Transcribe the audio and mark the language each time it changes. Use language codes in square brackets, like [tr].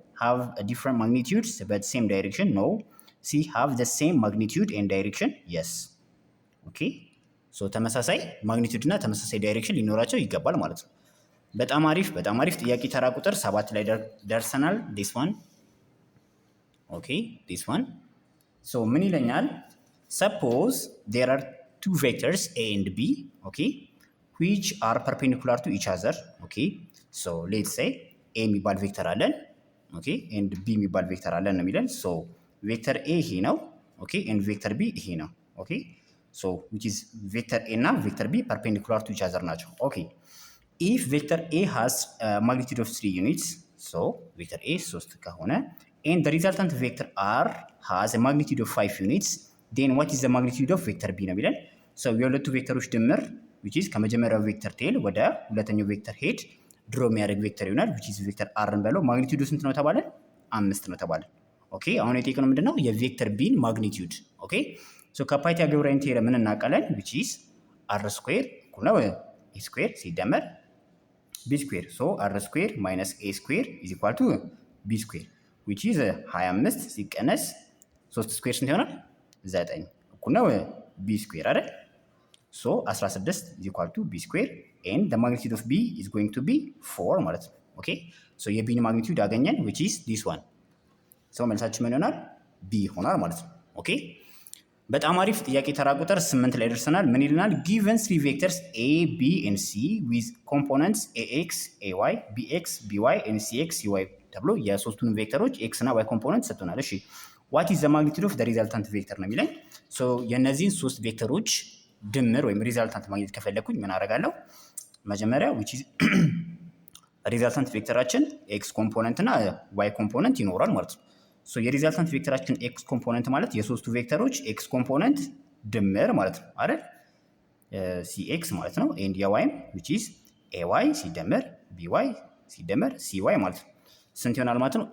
[en] have a different magnitudes but same direction? No. C have the same magnitude and direction? Yes. [am] ኦኬ ተመሳሳይ ማግኒቲዩድ እና ተመሳሳይ ዳይሬክሽን ሊኖራቸው ይገባል ማለት ነው። በጣም አሪፍ ጥያቄ ተራ ቁጥር 7 ላይ ደርሰናል። [en] this one [am] ኦኬ this one ምን ይለኛል? [en] suppose there are two vectors a and b okay which are perpendicular to each other. [am] okay [en] let's say [am] a የሚባል ቬክተር አለን okay and b የሚባል ቬክተር አለን ነው የሚለን። ቬክተር a ይሄ ነው okay and ቬክተር b ይሄ ነው okay ሶ which is ቬክተር ኤ እና ቬክተር ቢ [en] perpendicular to each other [am] ናቸው። ኦኬ [en] if vector A has magnitude of 3 units, [am] so vector A 3 ከሆነ [en] and the resultant vector R has a magnitude of 5 units, then what is the magnitude of vector B [am] ነው የሚለን። so የሁለቱ ቬክተሮች ድምር which is ከመጀመሪያው ቬክተር ቴል ወደ ሁለተኛው ቬክተር ሄድ ድሮ የሚያደርግ ቬክተር ይሆናል which is ቬክተር R እንበለው። ማግኒቲዩዱ ስንት ነው ተባለ? 5 ነው ተባለ። ኦኬ አሁን የጠየቅነው ምንድነው? የቬክተር ቢን ማግኒቲዩድ። ኦኬ ሶ ከፓይታጎራን ቴረም ምን እናውቃለን? which is R ስኩዌር እኩል ነው A ስኩዌር ሲደመር B ስኩዌር ሶ R ስኩዌር ማይነስ A ስኩዌር [en] is equal to [am] B ስኩዌር which is 25 ሲቀነስ 3 ስኩዌር ስንት ይሆናል? 9 እኩል ነው B ስኩዌር አይደል? ሶ 16 is equal to B ስኩዌር [en] and the magnitude of B is going to be 4 [am] ማለት ነው። ኦኬ ሶ የቢን ማግኒቲዩድ አገኘን which is this one። ሶ መልሳችን ምን ይሆናል? B ይሆናል ማለት ነው። ኦኬ በጣም አሪፍ ጥያቄ ተራ ቁጥር 8 ላይ ደርሰናል። ምን ይልናል? [en] given three vectors a b and c with components ax ay bx by and cx cy [am] ተብሎ የሶስቱን ቬክተሮች x እና y ኮምፖነንት ሰጥቶናል። እሺ [en] what is the magnitude of the resultant vector [am] ነው የሚለኝ። ሶ የነዚህን ሶስት ቬክተሮች ድምር ወይም ሪዛልታንት ማግኘት ከፈለኩኝ ምን አደርጋለሁ? መጀመሪያ which is ሪዛልታንት ቬክተራችን x ኮምፖነንት እና y ኮምፖነንት ይኖራል ማለት ነው። ሶ የሪዛልታንት ቬክተራችን ኤክስ ኮምፖነንት ማለት የሶስቱ ቬክተሮች ኤክስ ኮምፖነንት ድምር ማለት ነው አይደል? ሲኤክስ ማለት ነው። ኤንድ የዋይም which is ኤዋይ ሲደመር ቢዋይ ሲደመር ሲዋይ ማለት ነው። ስንት ይሆናል ማለት ነው?